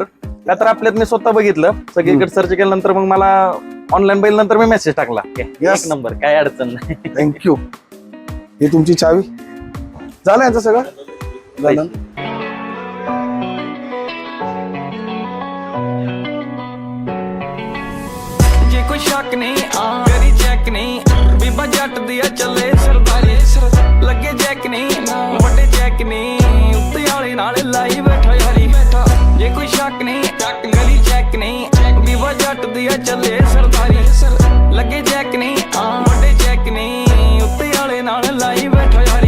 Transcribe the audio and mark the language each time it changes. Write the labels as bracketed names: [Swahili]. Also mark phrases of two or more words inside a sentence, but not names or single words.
[Marathi] का तर आपल्यात मी स्वतः बघितलं, सगळीकडे सर्च केल्यानंतर मग मला ऑनलाईन बघितल्यानंतर मी मेसेज टाकला, एक नंबर, काय अडचण नाही. [English] Thank you. [Marathi] ही तुमची चावी झालं यांचं सगळं झालं. [Punjabi] ਜੇ ਕੋਈ ਸ਼ੱਕ ਨਹੀਂ ਕਰੀ ਚੈੱਕ ਨਹੀਂ, ਬੀਬਾ ਜੱਟ ਦੀਆ ਚੱਲੇ ਸਰਦਾਰੀ, ਲੱਗੇ ਜੈਕ ਨਹੀਂ ਬੜੇ ਜੈਕ ਨਹੀਂ, ਉੱਤੇ ਆਲੇ ਨਾਲੇ ਲਾਈ ਬੈਠਾ ਯਾਰੀ. ਜੇ ਕੋਈ ਸ਼ੱਕ ਨਹੀਂ ਕਰੀ ਚੈੱਕ ਨਹੀਂ, ਬੀਬਾ ਜੱਟ ਦੀਆ ਚੱਲੇ ਸਰਦਾਰੀ, ਲੱਗੇ ਜੈਕ ਨਹੀਂ ਬੜੇ ਜੈਕ ਨਹੀਂ, ਉੱਤੇ ਆਲੇ ਨਾਲੇ ਲਾਈ ਬੈਠਾ ਯਾਰੀ.